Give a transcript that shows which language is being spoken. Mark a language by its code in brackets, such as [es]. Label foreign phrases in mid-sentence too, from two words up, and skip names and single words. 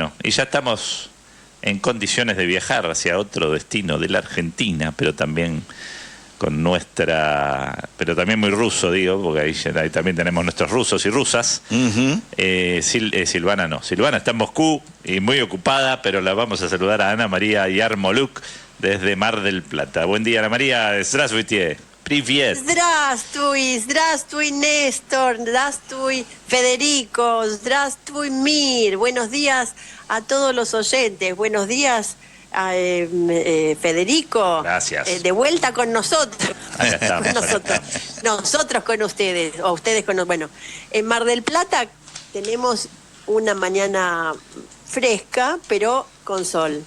[es] Bueno, y ya estamos en condiciones de viajar hacia otro destino de la Argentina, pero también pero también muy ruso, digo, porque ahí también tenemos nuestros rusos y rusas. Silvana no. Silvana está en Moscú y muy ocupada, pero la vamos a saludar a Ana María Yarmoluk desde Mar del Plata. Buen día, Ana María. [ru] Здравствуйте. Привет. Здравствуй, Néstor. Здравствуй, Federico. Здравствуй, Mir. [es] Buenos días a todos los oyentes. Buenos días, Federico. Gracias. De vuelta con nosotros. Acá estamos. Nosotros con ustedes, o ustedes con nosotros. Bueno, en Mar del Plata tenemos una mañana fresca, pero con sol.